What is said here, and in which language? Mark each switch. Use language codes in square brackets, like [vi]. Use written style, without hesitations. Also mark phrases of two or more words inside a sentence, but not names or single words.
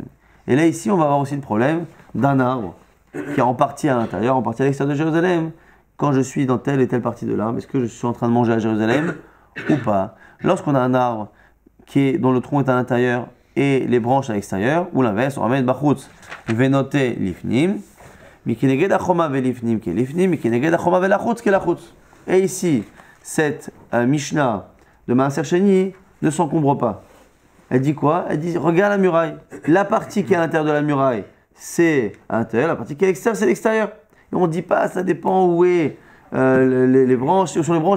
[fr] Et là, ici, on va avoir aussi le problème d'un arbre qui est en partie à l'intérieur, en partie à l'extérieur de Jérusalem. Quand je suis dans telle et telle partie de l'arbre, est-ce que je suis en train de manger à Jérusalem ou pas? Lorsqu'on a un arbre dont le tronc est à l'intérieur et les branches à l'extérieur, ou l'inverse, on ramène [he] בחוץ ונופו לפנים, מכנגד החומה ולפנים [fr] qui est [he] לפנים, מכנגד החומה ולחוץ [fr] qui est Lachutz. Et ici, cette Mishnah de Maaser Sheni ne s'encombre pas. Elle dit quoi? Elle dit, regarde la muraille. La partie qui est à l'intérieur de la muraille, c'est à l'intérieur, la partie qui est à l'extérieur, c'est l'extérieur. Et on ne dit pas, ça dépend où est les branches, où sont les branches.